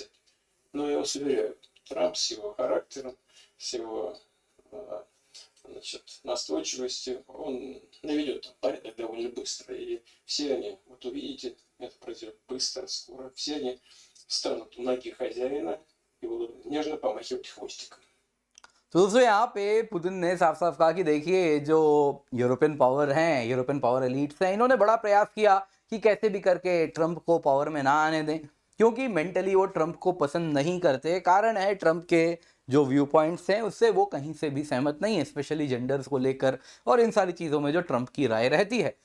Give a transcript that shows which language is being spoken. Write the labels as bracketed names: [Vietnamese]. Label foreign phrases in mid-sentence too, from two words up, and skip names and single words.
[Russian] Но я вас уверяю, Трамп с его характером, с его настойчивостью, он наведет там порядок довольно быстро. И все они, вот увидите, это произойдет быстро, скоро, все они станут у ноги хозяина и будут нежно помахивать хвостиком. [Hindi] तो दोस्तों, यहाँ पे पुतिन ने साफ साफ कहा कि देखिए जो [English] European power [Hindi] हैं, [English] European power elites [Hindi] हैं, इन्होंने बड़ा प्रयास किया कि कैसे भी करके ट्रंप को पावर में ना आने दें, क्योंकि मेंटली वो ट्रंप को पसंद नहीं करते। कारण है ट्रंप के जो [English] view points [Hindi] हैं उससे वो कहीं से भी सहमत नहीं है, [English] specially genders [Hindi] को लेकर और इन सारी चीज़ों में जो ट्रंप की राय रहती है।